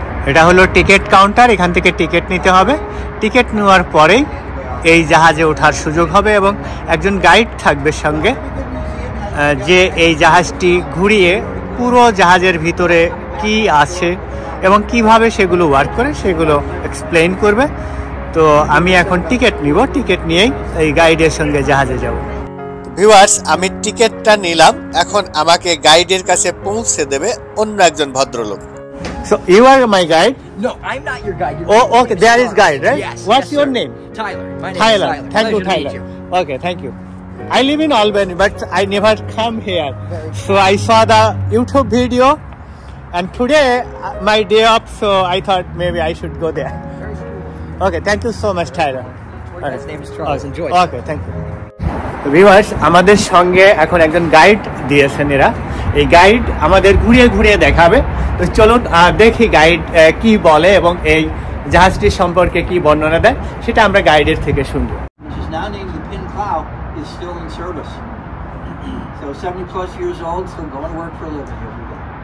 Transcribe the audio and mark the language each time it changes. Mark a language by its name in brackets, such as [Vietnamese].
[Bangla] এটা হলো ticket counter, এখান থেকে টিকিট নিতে হবে। টিকিট নেওয়ার পরেই এই জাহাজে ওঠার সুযোগ হবে এবং একজন গাইড থাকবে সঙ্গে, যে এই জাহাজটি ঘুরিয়ে পুরো জাহাজের ভিতরে কি আছে এবং কিভাবে সেগুলো ওয়ার্ক করে সেগুলো এক্সপ্লেইন করবে। তো আমি এখন টিকিট নিব, টিকিট নিয়েই এই গাইডের সঙ্গে জাহাজে যাব। ভিউয়ার্স, আমি টিকিটটা নিলাম, এখন আমাকে গাইডের কাছে পৌঁছে দেবে অন্য একজন ভদ্রলোক। [English] So you are my guide? No, I'm not your guide. Oh, okay, there is guide, right? Yes. What's your name? Tyler. My name Tyler. is Tyler. Thank you, Pleasure to Tyler. meet you. Okay, thank you. I live in Albany, but I never come here. So I saw the YouTube video, and today my day off, so I thought maybe I should go there. Okay, thank you so much, Tyler. His name is Charles. Enjoy. Okay, thank you. [Bangla] Viewers, আমাদের সঙ্গে এখন একজন guide দিয়েছেন এরা। এই guide আমাদের ঘুরিয়ে ঘুরিয়ে দেখাবে। তো চলুন দেখি গাইড কি বলে এবং এই জাহাজটির সম্পর্কে কি বর্ণনা দেয় সেটা আমরা গাইডের থেকে শুনবো। [English] Is still in service. So 70 plus years old, still going to work for a living every day.